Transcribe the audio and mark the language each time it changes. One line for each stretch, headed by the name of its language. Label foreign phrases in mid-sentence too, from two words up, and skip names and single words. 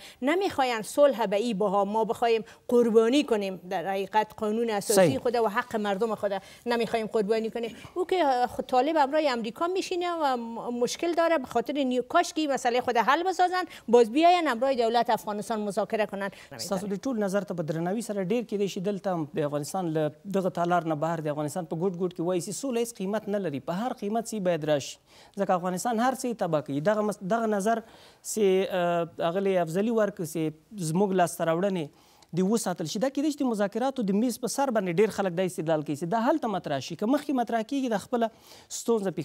Persian: نمیخواین صلح به این بها ما بخوایم قربانی کنیم در حقیقت قانون اساسی خود و حق مردم خود نمیخوایم قربانی کنیم. او که طالب امرای امریکا میشینه و مشکل داره به خاطر کاش که مسئله خود حل بسازن، باز بیاین امرای دولت افغانستان مذاکره کنن.
Pashto: تاسو د ټول نظر ته په درناوي سره ډیر کېدای شي دلته د افغانستان له دغه تالار نه بهر د افغانستان په ګوټ ګوټ کې وایي چې سوله هېڅ قیمت نه لري، په هر قیمت چې باید راشي، ځکه افغانستان هر څه یې تباه کوي. دغه نظر چې اغلې افضلي ورکړي چې زموږ لاسته راوړنې د وساتل شي، دا کېدای شي د مذاکراتو د میز په سر باندې ډېر خلک دا استدلال کوي چې دا هلته مطرح شي، که مخکې مطرح کېږي د خپله ستونزه پېښوي.